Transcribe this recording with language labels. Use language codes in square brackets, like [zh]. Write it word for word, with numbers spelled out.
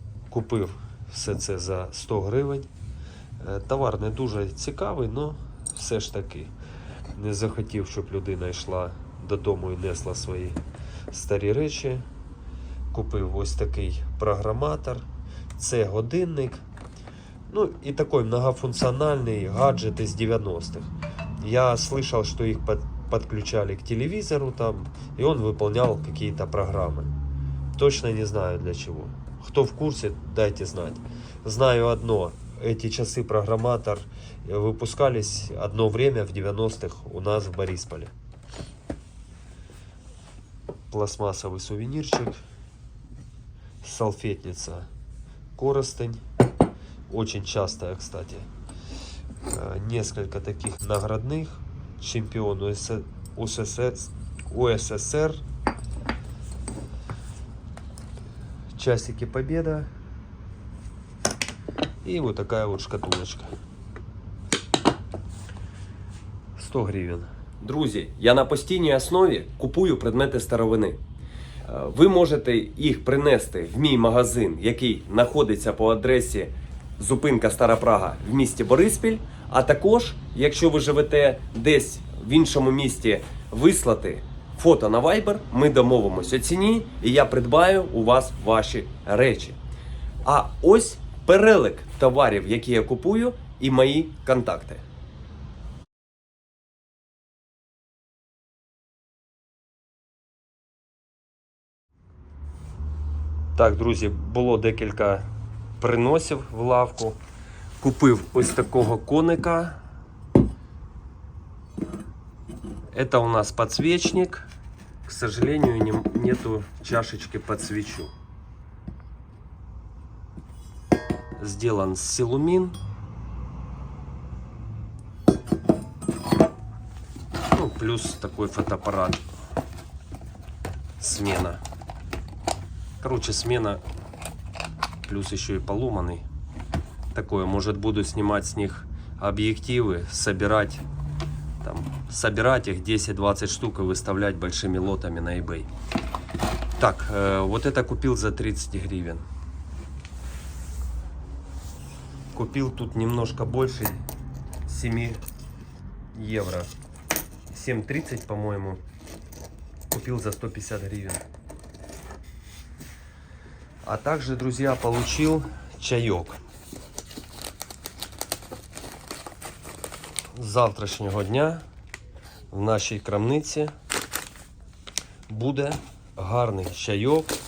[uk] Купив все це за сто гривень. Е, Товар не дуже цікавий, але все ж таки не захотів, щоб людина йшла додому і несла свої старі речі. Купив ось такий програматор, це годинник. Ну і такий многофункціональний гаджет із [ru] девяностых. Я слышал, что их под- подключали к телевизору там, и он выполнял какие-то программы. Точно не знаю для чего. Кто в курсе, дайте знать. Знаю одно, эти часы программатор э, выпускались одно время в девяностых у нас в Борисполе. Пластмассовый сувенирчик, салфетница, коростень, очень частая, кстати. Э, несколько таких наградных. Чемпион УСС- УССР, УССР. Часики Победа. И вот такая вот шкатулочка. сто гривен. [uk] Друзі, я на постійній основі купую предмети старовини. Е, Ви можете їх принести в мій магазин, який знаходиться по адресі зупинка Стара Прага в місті Бориспіль. А також, якщо ви живете десь в іншому місті, вислати фото на Viber, ми домовимося ціні, і я придбаю у вас ваші речі. А ось перелік товарів, які я купую, і мої контакти. Так, друзі, було декілька приносів в лавку. Купив ось такого коника. [ru] Это у нас подсвечник. К сожалению, не- нету чашечки под свечу. Сделан с силумин. Ну, плюс такой фотоаппарат. Смена. Короче, смена, плюс еще и поломанный. Такое, может, буду снимать с них объективы, собирать, там, собирать их десять-двадцать штук и выставлять большими лотами на eBay. Так, э, вот это купил за тридцать гривен. Купил тут немножко больше, семь евро. семь тридцать, по-моему, купил за сто пятьдесят гривен. А также, друзья, получил чаек. [uk] з завтрашнього дня в нашій крамниці буде гарний чайок.